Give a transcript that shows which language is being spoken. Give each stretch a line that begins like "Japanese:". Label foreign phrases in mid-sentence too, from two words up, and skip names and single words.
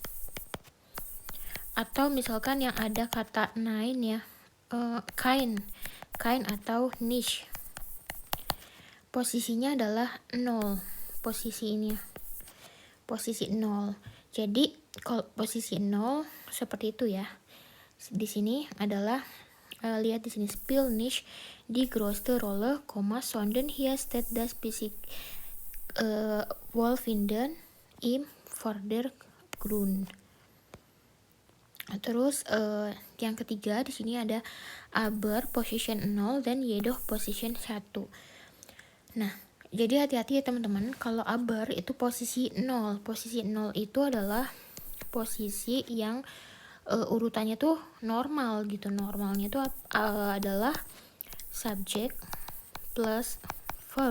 Indonesian: Atau misalkan yang ada kata nein ya, kein atau nicht. Posisinya adalah 0. Posisi ini ya. Posisi 0. Jadi kalau posisi 0 seperti itu ya. Di sini adalah lihat di sini,
German: spiel nicht die größte Rolle, sondern hier steht das Physik Wohlfinden im Vordergrund.
Indonesian: Terus yang ketiga di sini ada
German: aber position 0
Indonesian: dan
German: jedoch position 1.
Indonesian: Nah, jadi hati-hati ya teman-teman, kalau aber itu posisi 0. Posisi 0 itu adalah posisi yang urutannya tuh normal gitu. Normalnya tuh adalah
English: subject plus verb.